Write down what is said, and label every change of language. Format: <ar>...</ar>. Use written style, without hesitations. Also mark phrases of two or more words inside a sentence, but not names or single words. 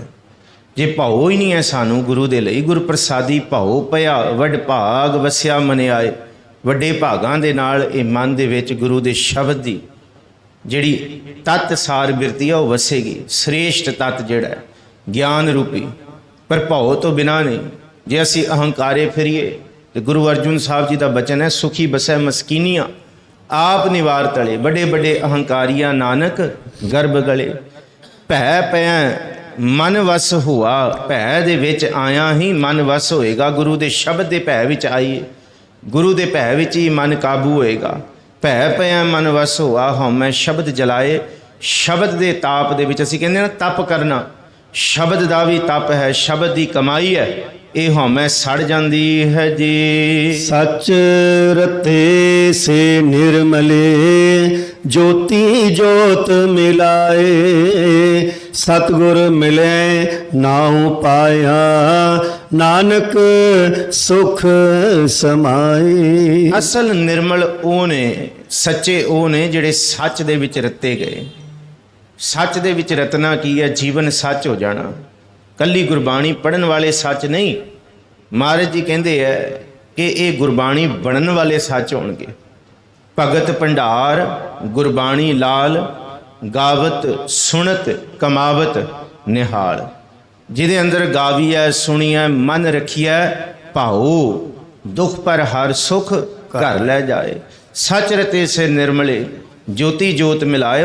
<pa>ਜੇ ਭਾਓ ਹੀ ਨਹੀਂ ਹੈ ਸਾਨੂੰ ਗੁਰੂ ਦੇ ਲਈ, ਗੁਰ ਪ੍ਰਸਾਦੀ ਭਾਓ ਪਇਆ, ਵਡ ਭਾਗ ਵਸਿਆ ਮਨ ਆਏ। ਵੱਡੇ ਭਾਗਾਂ ਦੇ ਨਾਲ ਇਹ ਮਨ ਦੇ ਵਿਚ ਗੁਰੂ ਦੇ ਸ਼ਬਦ ਦੀ ਜਿਹੜੀ ਤਤ ਸਾਰ ਬਿਰਤੀ ਹੈ ਵੋ ਵਸੇਗੀ। ਸ੍ਰੇਸ਼ਟ ਤਤ ਜਿਹੜਾ ਹੈ ਗਿਆਨ ਰੂਪੀ, ਪਰ ਭਾਓ ਤੋ ਬਿਨਾ ਨਹੀਂ। ਜੇ ਅਸੀ ਅਹੰਕਾਰੇ ਫਿਰੀਏ ਤੋ ਗੁਰੂ ਅਰਜੁਨ ਸਾਹਬ ਜੀ ਕਾ ਬਚਨ ਹੈ, ਸੁਖੀ ਬਸੈ ਮਸਕੀਨੀਆਂ ਆਪ ਨਿਵਾਰ ਤਲੇ, ਬਡੇ ਬਡੇ ਅਹੰਕਾਰੀਆ ਨਾਨਕ ਗਰਭ ਗਲੇ। ਭੈ ਪੈ ਮਨ ਵਸ ਹੂਆ, ਭੈ ਦੇ ਵਿਚ ਆਇਆ ਹੀ ਮਨ ਵਸ ਹੋਏਗਾ। ਗੁਰੂ ਦੇ ਸ਼ਬਦ ਦੇ ਭੈ ਵਿਚ ਆਈਏ, ਗੁਰੂ ਦੇ ਭੈ ਵਿਚ ਹੀ ਮਨ ਕਾਬੂ ਹੋਏਗਾ। ਭੈ ਪੈ ਮਨ ਵਸ ਹੂਆ, ਹਉਮੈ ਸ਼ਬਦ ਜਲਾਏ। ਸ਼ਬਦ ਦੇ ਤਾਪ ਦੇ ਵਿਚ ਅਸੀਂ ਕਹਿੰਦੇ ਨਾ ਤਪ ਕਰਨਾ, ਸ਼ਬਦ ਦਾ ਭੀ ਤਪ ਹੈ, ਸ਼ਬਦ ਦੀ ਕਮਾਈ ਹੈ, ਯੇ ਹਉਮੈ ਸੜ</pa> <hi>जाती है</hi> <pa>ਜੀ। ਸਚ ਰਤੇ ਸੇ ਨਿਰਮਲੇ, ਜੋਤੀ ਜੋਤ ਮਿਲਾਏ, ਸਤਿਗੁਰ ਮਿਲੇ ਨਾਉ ਪਾਇਆ, ਨਾਨਕ ਸੁਖ ਸਮਾਏ। ਅਸਲ ਨਿਰਮਲ ਵੋ ਨੇ, ਸੱਚੇ ਵੋ ਨੇ ਜਿਹੜੇ ਸਚ ਦੇ ਵਿਚ ਰਤੇ ਗਏ। ਸਚ ਦੇ ਵਿਚ ਰਤਨਾ ਕੀ ਹੈ? ਜੀਵਨ ਸਚ ਹੋ ਜਾਣਾ। ਕੱਲੀ ਗੁਰਬਾਣੀ ਪੜ੍ਹਨ ਵਾਲੇ ਸਚ ਨਹੀਂ,</pa> <hi>महाराज जी कहते हैं कि</hi> <pa>ਯੇ ਗੁਰਬਾਣੀ ਬਣਨ ਵਾਲੇ ਸਚ ਹੋਣਗੇ। ਭਗਤ ਭੰਡਾਰ ਗੁਰਬਾਣੀ ਲਾਲ, ਗਾਵਤ ਸੁਣਤ ਕਮਾਵਤ ਨਿਹਾਲ। ਜਿਹਦੇ ਅੰਦਰ ਗਾਵੀਐ ਸੁਣੀਐ ਮਨ ਰਖੀਐ ਭਾਉ, ਦੁਖ ਪਰ ਹਰ ਸੁਖ ਘਰ ਲੈ ਜਾਏ। ਸੱਚ ਰਤੇ ਸੇ ਨਿਰਮਲੇ ਜੋਤੀ ਜੋਤ ਮਿਲਾਏ।</pa>